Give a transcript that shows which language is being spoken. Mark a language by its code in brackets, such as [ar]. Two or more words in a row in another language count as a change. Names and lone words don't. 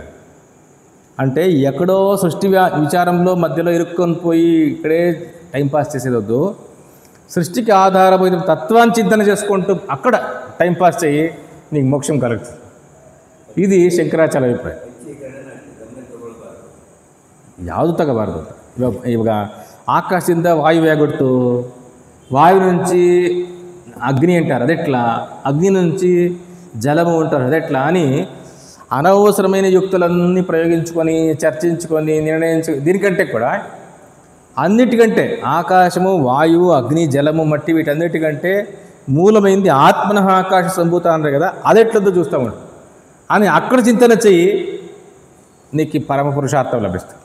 [te] అంటే ఎక్కడో సృష్టి విచారంలో మధ్యలో ఇరుక్కొని పోయి ఇక్కడే టైంపాస్ చేసేది వద్దు. సృష్టికి ఆధారమైన తత్వాన్ని చింతన చేసుకుంటూ అక్కడ టైంపాస్ చేయి, నీకు మోక్షం కలుగుతుంది. ఇది శంకరాచార్య అభిప్రాయం. [kn] ಯಾವುದು ತಗೋಬಾರ್ದು. ಇವಾಗ ಆಕಾಶದಿಂದ ವಾಯು ಎಗುಡ್ತು, [te] వాయువు నుంచి అగ్ని అంటారు, అదెట్లా, అగ్ని నుంచి జలము అంటారు, అదెట్లా అని అనవసరమైన యుక్తులన్నీ ప్రయోగించుకొని చర్చించుకొని దీనికంటే కూడా అన్నిటికంటే ఆకాశము వాయువు అగ్ని జలము మట్టి వీటన్నిటికంటే మూలమైంది ఆత్మన ఆకాశ సంభూత అన్నారు కదా, అదెట్లతో చూస్తాము అని అక్కడ చింతన చెయ్యి, నీకు పరమ పురుషార్థం లభిస్తుంది.